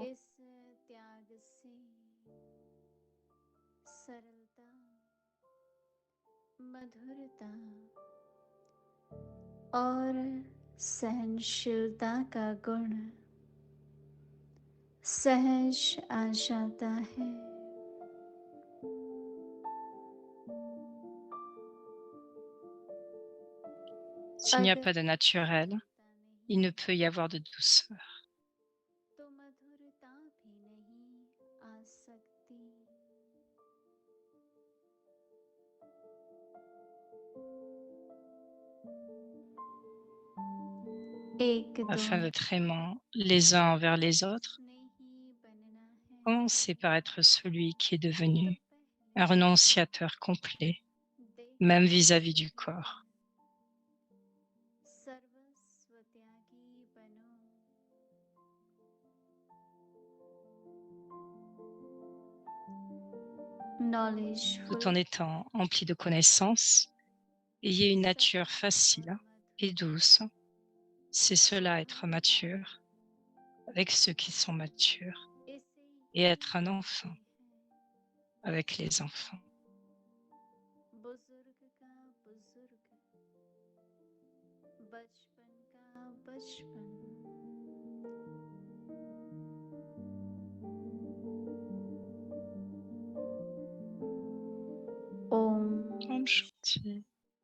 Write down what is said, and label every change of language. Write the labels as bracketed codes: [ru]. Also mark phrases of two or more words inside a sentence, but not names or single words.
[hi] इस त्याग से सरलता मधुरता और सहनशीलता का गुण सहज आ जाता है [fr] S'il n'y a pas de naturel, il ne peut y avoir de douceur. [hi] तो मधुरता भी नहीं आ सकती एक [fr] Afin [hi] दो [fr] d'être aimants les uns envers les autres, [hi] नहीं बनना है [fr] commencez par être celui qui est devenu un renonciateur complet, même vis-à-vis du corps. [hi] सर्वस्व त्यागी बनो [fr] Tout en étant empli de connaissances, ayez une nature facile et douce. C'est cela être mature avec ceux qui sont matures et être un enfant avec les enfants. [hi] बुजुर्ग का बुजुर्ग बचपन का बचपन ओम ओम शांति.